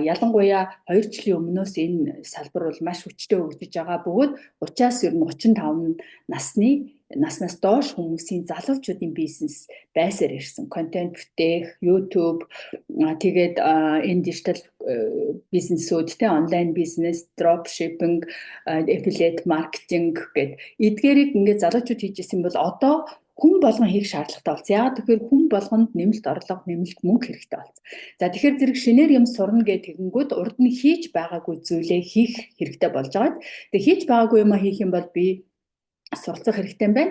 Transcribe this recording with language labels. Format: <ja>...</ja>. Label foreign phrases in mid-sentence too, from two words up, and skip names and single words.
<mn>Ялангуяа 2 жилийн өмнөөс энэ салбар бол маш хүчтэй хөгжиж байгаа бөгөөд 30-аас ер нь 35 наснаас доош хүмүүсийн залуучуудын бизнес байсаар ирсэн. Контент бүтээх, YouTube тэгээд энэ дижитал бизнесүүд те онлайн бизнес,</mn> <en>dropshipping, affiliate marketing</en> <mn>гэд эдгээрийг ингээд залуучууд хийж исэн бол одоо хүн болгон хийх шаардлагатай болсон. Яагаад тэгэхээр хүн болгонд нэмэлт орлого, нэмэлт мөнгө хэрэгтэй болсон. За тэгэхээр зэрэг шинээр юм сурна гэх тэгэнгүүт урд нь хийж байгаагүй зүйлээ хийх хэрэгтэй болж байгаа. Тэгээ хийж байгаагүй юм хийх юм бол би суралцах хэрэгтэй юм байна.</mn>